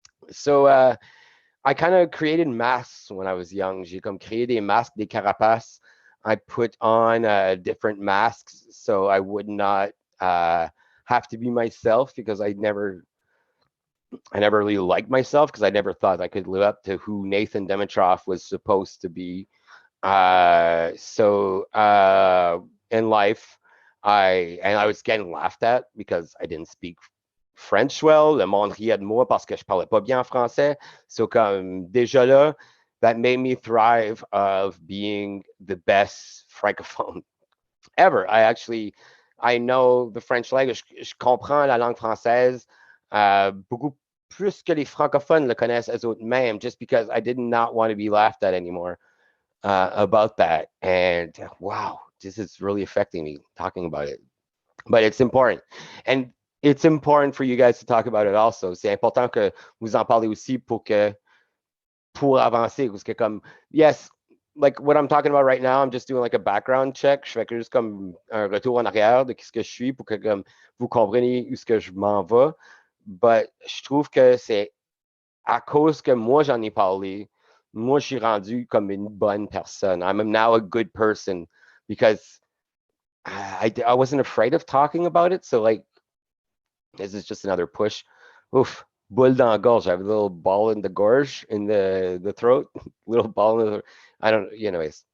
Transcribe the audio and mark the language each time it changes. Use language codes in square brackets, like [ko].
[en] So I kind of created masks when I was young. [fr] J'ai comme créé des masques, des carapaces. [en] I put on different masks so I would not have to be myself, because I never really liked myself, because I never thought I could live up to who Nathan Dimitroff was supposed to be. So in life, I was getting laughed at because I didn't speak French well. [fr] Le monde riait de moi parce que je parlais pas bien français. [en] So [fr] comme déjà là, [en] that made me thrive of being the best francophone ever. I know the French language. [fr] Je comprends la langue française beaucoup plus que les francophones le connaissent eux autres mêmes, [en] just because I did not want to be laughed at anymore about that. And wow, this is really affecting me talking about it. But it's important. And it's important for you guys to talk about it also. [fr] C'est important que vous en parlez aussi pour avancer. Parce que comme, [en] yes, like what I'm talking about right now, I'm just doing like a background check. [fr] Je fais que juste comme un retour en arrière de ce que je suis pour que comme vous compreniez où ce que je m'en vais. But je trouve que c'est à cause que moi j'en ai parlé, moi je suis rendu comme une bonne personne. [en] I'm now a good person because I wasn't afraid of talking about it. So like, this is just another push. Oof, [fr] boule dans la gorge. [en] I have a little ball in the gorge, in the throat, little ball in the, I don't, anyways.